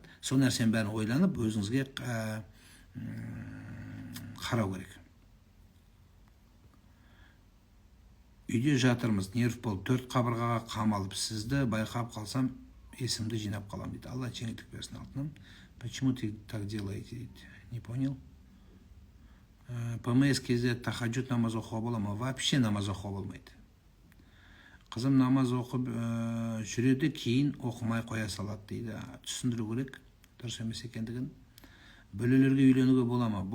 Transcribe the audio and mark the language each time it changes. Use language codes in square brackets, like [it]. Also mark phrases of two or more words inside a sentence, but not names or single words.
[kk] Сол нәрсенің бәрін ойланып, өзіңізге қарау керек. Үйде жатырмыз, нерв болып, 4 қабырғаға қамалып, сізді байқап қалсам, есімді жинап қалам дейді. Алла жеңілдік берсін алтыным. [ru] Почему ты так делаете дейді. Не понял? [kk] ПМС кезде тахаджуд намаз оқуға бола ма? Вообще намаз оқуға болмайды. Қызым намаз оқып жүреді, кейін оқымай қоя салады дейді. Түсіндіру керек, дұрыс емес екендігін. Бөлелерге үйленуге бола ма?